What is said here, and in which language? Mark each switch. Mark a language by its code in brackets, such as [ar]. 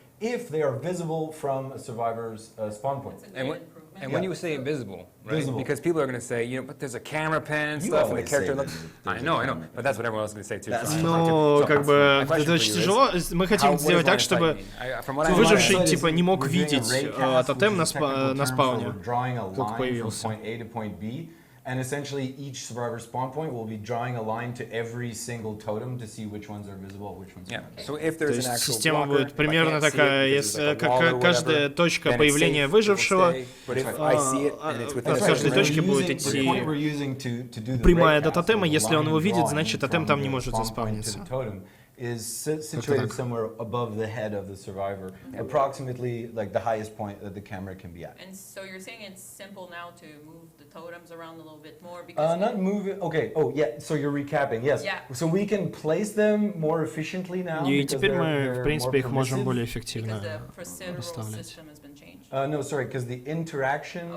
[en] If they are visible from a survivor's spawn point. And when you say invisible, right? Because people are going to say, but there's a camera pan and stuff, and the character looks. I know, but that's what everyone else is going to say too. [ru] Ну, как бы, это очень тяжело. Мы хотим сделать так, чтобы выживший, типа, не мог видеть тотем на спауне, как появился. [en] And essentially, each survivor spawn point will be drawing a line to every single totem to see which ones are visible, which ones are not. So if there's an actual [ru] система будет примерно такая, если каждая точка появления выжившего, от каждой точки будет идти прямая до тотема. Если он его видит, значит тотем там не может заспавниться. [en] Is situated somewhere above the head of the survivor, approximately like the highest point that the camera can be at. And so you're saying it's simple now to move the totems around a little bit more because not move it. Okay. Oh yeah. So you're recapping. Yes. Yeah. So we can place them more efficiently now. [ru] И теперь мы, в принципе, их можем более эффективно расставлять. [en] No, sorry, because the interaction.